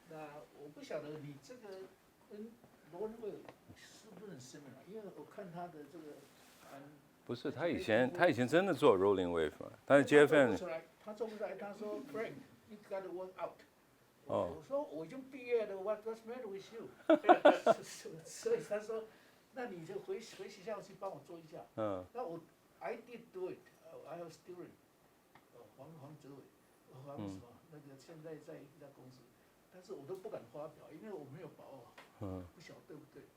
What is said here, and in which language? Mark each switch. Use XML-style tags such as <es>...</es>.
<zh>那我不晓得你这个跟rolling wave 是不是很 similar？因为我看他的这个。不是，他以前真的做 rolling wave 嘛，他是 JFN。他做不出来，他说 Frank，</zh> <en>you got to work out。哦。</en> <zh>我说我已经毕业了 ，</zh> <en>What's matter with you？</en> <zh>所以他说，那你就回学校去帮我做一下。嗯。那</zh> <en>I did do it， I have student，</en> <zh>黄哲伟，黄什么那个现在在一家公司，但是我都不敢发表，因为我没有把握。不晓得对不对？</zh>